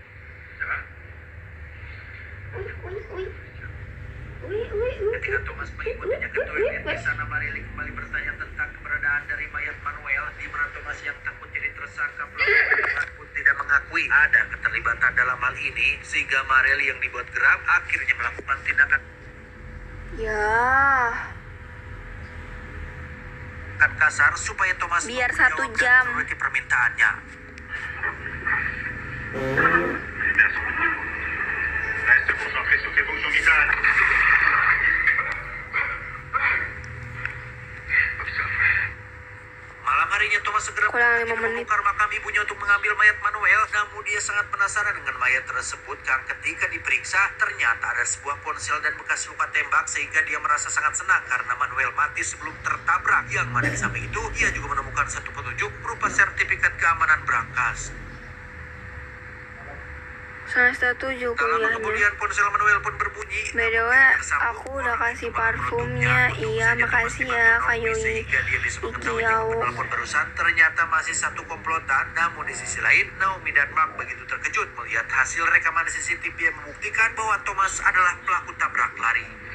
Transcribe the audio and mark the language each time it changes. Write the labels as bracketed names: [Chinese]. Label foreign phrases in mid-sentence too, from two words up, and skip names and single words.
[Indonesian] Ketika Thomas mengikutinya ke toilet, di sana Marelli kembali bertanya tentang keberadaan dari mayat Manuel, di mana Thomas yang takut jadi tersangka pelaku pun tidak mengakui ada keterlibatan dalam hal ini, sehingga Marelli yang dibuat geram akhirnya melakukan tindakan Ya, kasar supaya Thomas biar menjawab 1 dan jam. menuruti permintaannya. [French] Reste concentré sur tes fonctions vitales. [Indonesian] Malam harinya Thomas segera Kurang 5 menit. membongkar makam ibunya untuk mengambil mayat Manuel. Namun dia sangat penasaran dengan mayat tersebut karena ketika diperiksa ternyata ada sebuah ponsel dan bekas luka tembak, sehingga dia merasa sangat senang karena Manuel mati sebelum tertabrak. Yang mana di samping itu ia juga menemukan satu petunjuk berupa sertifikat keamanan berangkas. semester 7 Tak lama kuliahnya. kemudian ponsel Manuel pun berbunyi. [English] By the way, [Indonesian] aku udah kasih parfumnya. Iya, makasih ya Kak Yui. Sehingga dia bisa mengetahui Ikiau. penelpon barusan ternyata masih satu komplotan. Namun di sisi lain, Naomi dan Mark begitu terkejut melihat hasil rekaman CCTV yang membuktikan bahwa Thomas adalah pelaku tabrak lari.